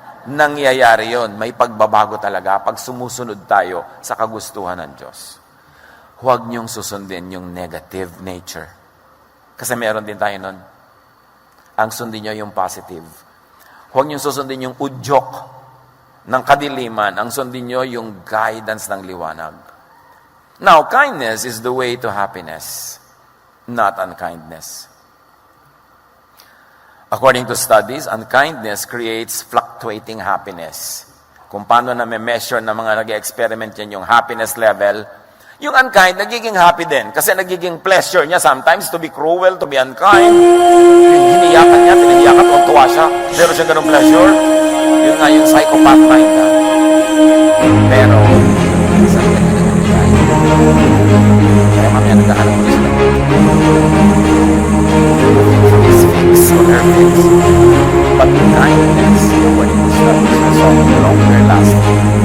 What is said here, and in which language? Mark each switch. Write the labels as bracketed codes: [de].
[tl] Nangyayari yon. May pagbabago talaga pag sumusunod tayo sa kagustuhan ng Diyos. Huwag niyong susundin yung negative nature. Kasi meron din tayo nun. Ang sundin niyo yung positive. Huwag niyong susundin yung udyok ng kadiliman. Ang sundin niyo yung guidance ng liwanag. [en] Now, kindness is the way to happiness, not unkindness. According to studies, unkindness creates fluctuating happiness. [tl] Kung paano na may measure na mga nag-experiment yan yung happiness level, yung unkind, nagiging happy din. Kasi nagiging [en] pleasure [tl] niya [en] sometimes to be cruel, to be unkind. [tl] Hiniyakan niya, pinahiyakan, tuwa siya. Pero siya ganun pleasure. Yun nga yung psychopath mind. Pero, isang kaya mamaya nagkahanap ko sila. [en] His fix or her fix. But kindness, according to studies, result in longer lasting